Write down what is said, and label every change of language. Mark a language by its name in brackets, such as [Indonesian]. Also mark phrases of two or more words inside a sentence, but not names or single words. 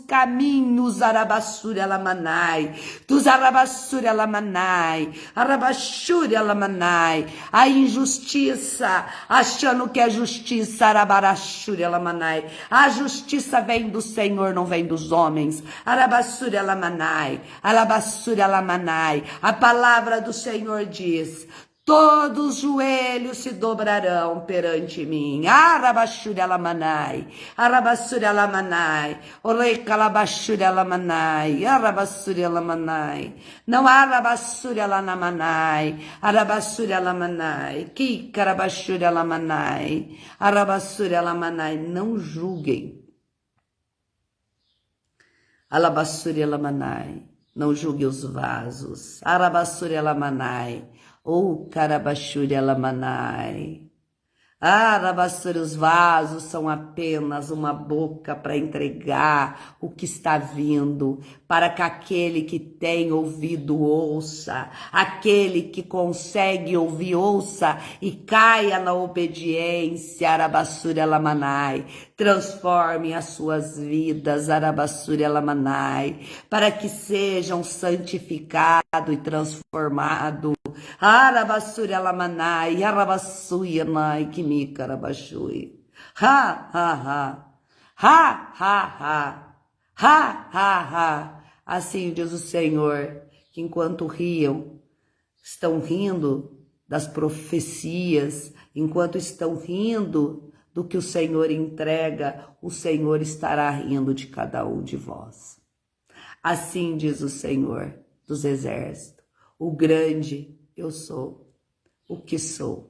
[Portuguese] caminhos, Arabassuri Alamanai, dos Arabassuri Alamanai, Arabassuri Alamanai, a injustiça, achando que é justiça, Arabarashuri Alamanai, a justiça vem do Senhor, não vem dos homens, Arabassuri Alamanai, Alabassuri Alamanai, a palavra do Senhor diz: todos os joelhos se dobrarão perante mim. Arabashuri alamanai, Arabassuri alamanai, Oreikalabashuri alamanai, Arabassuri alamanai, não Arabassuri alamanai, Arabassuri alamanai, Kikarabashuri alamanai, Arabassuri alamanai, não julguem. Alabassuri alamanai, não julgue os vasos. Arabassuri alamanai, ou Karabashuri alamanai. Arabassuri, os vasos são apenas uma boca para entregar o que está vindo, para que aquele que tem ouvido ouça, aquele que consegue ouvir ouça e caia na obediência, Arabassuri alamanai. Transforme as suas vidas, Arabassuri alamanai, para que sejam santificados e transformados. Arabassuri alamanai, Arabassuri anai, kimika arabashui. Ha, ha, ha. Ha, ha, ha. Ha, ha, ha. Assim diz o Senhor, que enquanto riam, estão rindo das profecias, enquanto estão rindo do que o Senhor entrega, o Senhor estará rindo de cada um de vós. Assim diz o Senhor dos exércitos, o grande eu sou, o que sou.